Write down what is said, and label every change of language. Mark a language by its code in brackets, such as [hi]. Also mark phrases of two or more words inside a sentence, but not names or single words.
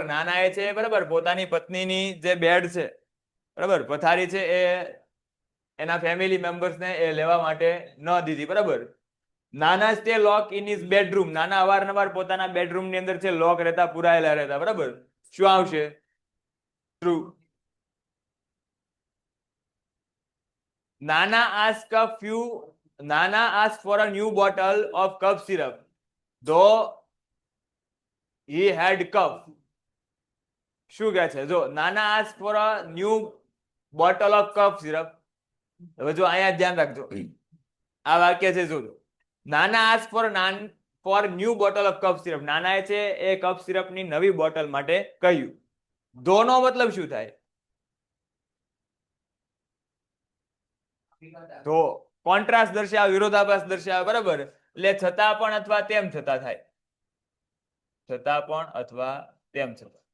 [gu] નાના એ છે, બરાબર, પોતાની પત્નીની જે બેડ છે, બરાબર, પથારી છે, એ એના [en] family members [gu] એ લેવા માટે ન દીધી, બરાબર. [en] Nana stay lock in his bedroom. [gu] નાના અવારનવાર પોતાના બેડરૂમ ની અંદર છે લોક રહેતા, પુરાયેલા રહેતા, બરાબર. શું આવશે? ટ્રુ. [en] નાના ask for a new bottle of cough syrup though he had cough. [gu] શું કહે છે? [en] જો નાના ask for a new bottle of cough syrup. [gu] હવે જો અહીંયા ધ્યાન રાખજો, આ વાક્ય છે, જોજો. [en] નાના ask for new bottle of cough syrup. [gu] નાનાએ છે એ કફ સિરપની નવી બોટલ માટે કહ્યું. ધો નો મતલબ શું થાય? તો કોન્ટ્રાસ્ટ દર્શાવે, વિરોધાભાસ દર્શાવે, બરાબર. એટલે છતાં પણ અથવા તેમ છતાં થાય. છતાં પણ અથવા તેમ છતાં.